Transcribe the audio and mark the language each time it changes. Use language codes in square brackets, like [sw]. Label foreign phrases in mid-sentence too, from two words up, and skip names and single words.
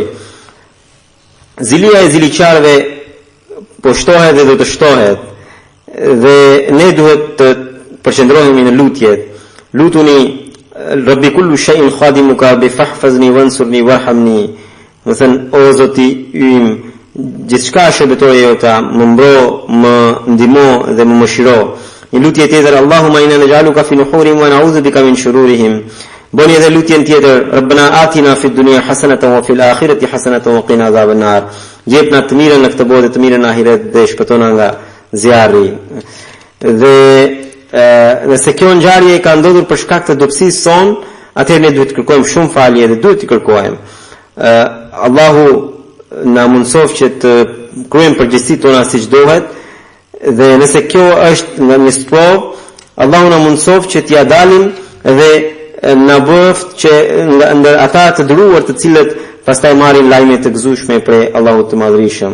[sq] Zilia e ziliqarëve po shtohet dhe do të shtohet, dhe ne duhet të përqendrohemi në lutje. [ar] Lutuni رب كل شيء خادمك فاحفظني وانصرني وارحمني. [sq] Do thënë, o Zoti yim, gjithçka shërbëtorë jota, më mbro, më ndihmo dhe më mëshiro. Një lutje tjetër, [ar] اللهم إنا نجعلك في نحورهم ونعوذ بك من شرورهم. [sq] Bëni edhe lutjen tjetër, [ar] ربنا آتنا في الدنيا حسنة وفي الآخرة حسنة وقنا عذاب النار. [sq] Jepna të mirën në këtë botë, të mirën në ahiret dhe shpëtona nga zjarri. Dhe nëse kjo ngjarje ka ndodhur për shkak të dobësisë son, atëherë ne duhet të kërkojmë shumë falje dhe duhet të kërkojmë. Allahu na mundsof që të kryejmë përgjegjësitë tona siç duhet, dhe nëse kjo është nga një sprovë, Allahu na mundsof që t'ia dalim dhe na bëft që ndër ata të dëruar të cilët pastaj marrin lajme të gëzueshme prej Allahut të Madhrishëm.